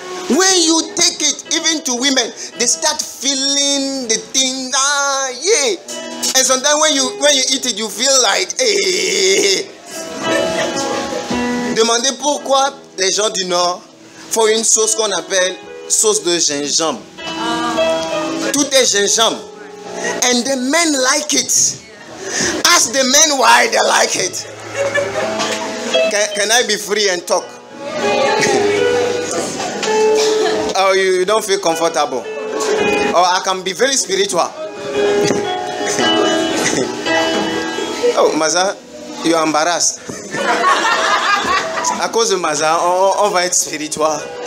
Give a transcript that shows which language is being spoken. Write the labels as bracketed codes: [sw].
[en] When you take it, even to women, they start feeling the thing. Yeah. And sometimes when you eat it, you feel like, hey. [fr] Demandez pourquoi les gens du Nord font une sauce qu'on appelle sauce de gingembre. Tout est gingembre. [en] And the men like it. Ask the men why they like it. Can I be free and talk? Oh, you don't feel comfortable? Or I can be very spiritual. Oh, Maza, you are embarrassed. [fr] À cause de Maza, on va être spirituel.